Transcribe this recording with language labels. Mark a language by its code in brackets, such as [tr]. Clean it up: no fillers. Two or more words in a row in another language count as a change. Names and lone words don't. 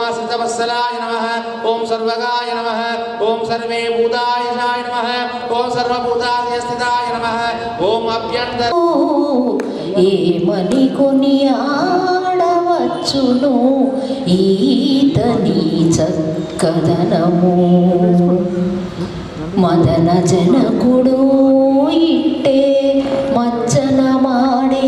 [sa] सर्वभूतवत्सलाय नमः ओम सर्वगाय नमः ओम सर्वे भूतायशाय नमः ओम सर्वभूतादिस्थिताय नमः ओम अभ्यंतर [te] ఏమని కొనియాడవచ్చును ఈతని చక్కదనము మదన జనకుడు ఇట్టే మచ్చన మాడే